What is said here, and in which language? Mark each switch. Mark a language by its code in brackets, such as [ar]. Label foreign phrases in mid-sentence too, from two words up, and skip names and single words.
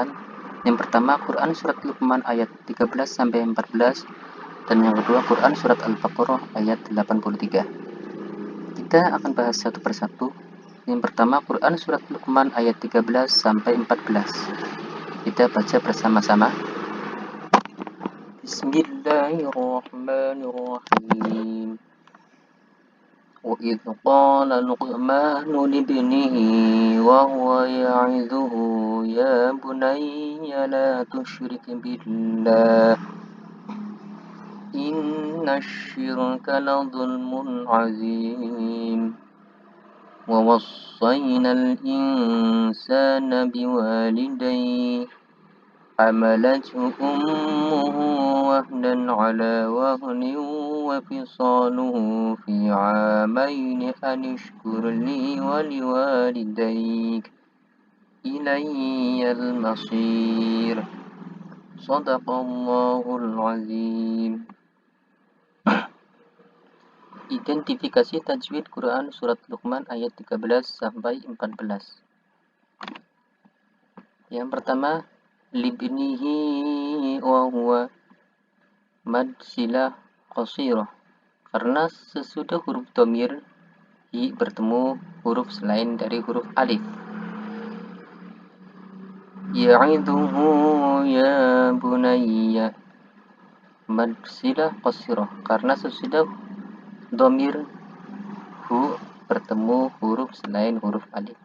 [id] Yang pertama, Quran surat Luqman ayat 13-14, dan yang kedua, Quran surat Al-Baqarah ayat 83. Kita akan bahas satu persatu. Yang pertama, Quran surat Luqman ayat 13-14. Kita baca bersama-sama. Bismillahirrahmanirrahim. [ar] وإذ قال لقمان لابنه وهو يعظه يا بني لا تشرك بالله إن الشرك لظلم عظيم. ووصينا الإنسان بوالديه حملته أمه وهنا على وهن وفصاله في عامين أن اشكر لي ولوالديك إلي المصير صدق الله العظيم. [id] Identifikasi tajwid Quran surat Luqman ayat 13-14. Yang pertama, [ar] لابنه وهو مد صلة قصيرة, [id] karena sesudah huruf dhamir hi bertemu huruf selain dari huruf alif. [ar] يعظه يا بني, مد صلة قصيرة, [id] karena sesudah dhamir hu bertemu huruf selain huruf alif.